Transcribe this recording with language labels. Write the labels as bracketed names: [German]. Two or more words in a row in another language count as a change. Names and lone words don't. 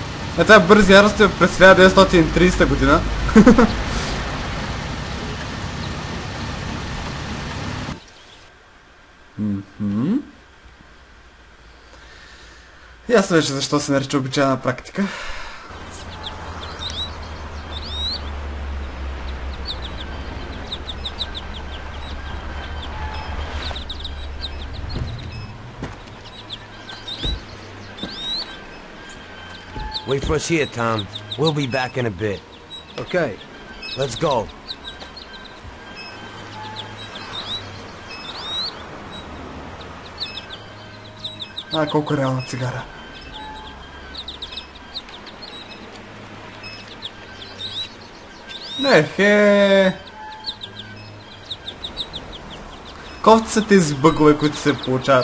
[Bulgarian] Това е бърз ярост през 1930 година. Ясно вече защо се нарича обичайна практика. [English] Wait for us here, Tom. We'll be back in a bit. Okay. Let's go. [Bulgarian] Колко реална цигара. Не, кофти са тези бъгове, които се получават.